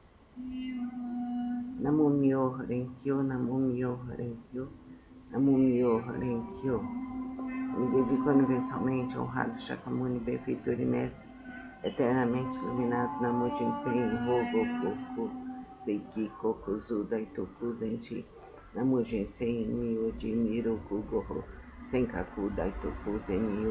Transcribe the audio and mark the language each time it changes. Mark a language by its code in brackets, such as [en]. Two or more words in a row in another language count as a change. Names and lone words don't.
[ja] 南無妙蓮経、南無妙蓮経、南無妙蓮経. [pt] Me dedico universalmente ao honrado Shakyamuni, benfeitor e mestre, eternamente iluminado Namo Jinsen, Hogoku, Seiki, Kokuzu, Daitoku, Zenchi, Namo Jinsen, Myoji, Miroku, Goho, Senkaku, Daitoku, Zenyu.